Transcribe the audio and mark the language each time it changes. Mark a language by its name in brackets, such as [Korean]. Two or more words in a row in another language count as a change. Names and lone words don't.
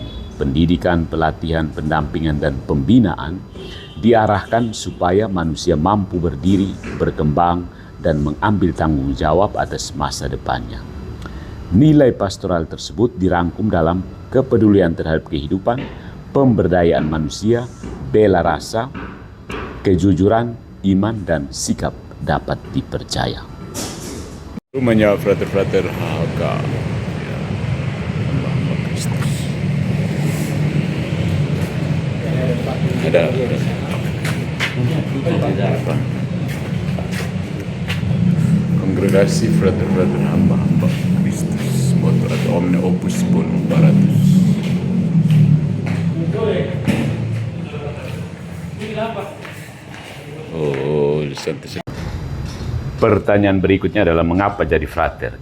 [Indonesian] Pendidikan, pelatihan, pendampingan, dan pembinaan diarahkan supaya manusia mampu berdiri, berkembang, dan mengambil tanggung jawab atas masa depannya. Nilai pastoral tersebut dirangkum dalam kepedulian terhadap kehidupan, pemberdayaan manusia, bela rasa, kejujuran, iman, dan sikap dapat dipercaya. Rumahnya frater-frater HHK. Ada Kongregasi frater-frater hamba-hamba Kristus, moto atau [Latin] Omne Opus Bonum Paratus. [Indonesian] Pertanyaan berikutnya adalah mengapa jadi frater?